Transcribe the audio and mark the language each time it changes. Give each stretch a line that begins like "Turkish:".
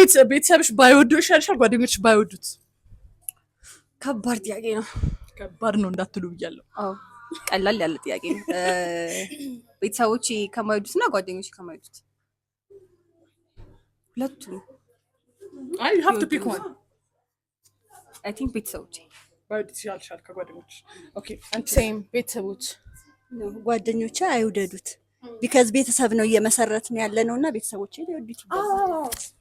Amharic: ቤተሰብሽ ባይወዱ ይሻልሻል ጓደኞች ባይወዱት? ከባድ ጥያቄ ነው። ከባድ ነው እንዳትሉ ብያለሁ። አዎ ቀላል ያለ ጥያቄ ነው። ቤተሰቦቼ ከማይወዱትና ጓደኞቼ ከማይወዱት ሁለቱም። አይ
English: you have to pick one. I think
Amharic: ቤተሰቦቼ ባይወዱት ይሻልሻል ከጓደኞች? ኦኬ አንቺ?
English: ሴም
Amharic: ቤተሰቦች ጓደኞቼ አይውደዱት
English: ቢካዝ
Amharic: ቤተሰብ ነው እየመሰረትን ያለ ነውና ቤተሰቦቼ ሊወዱት ይገባል።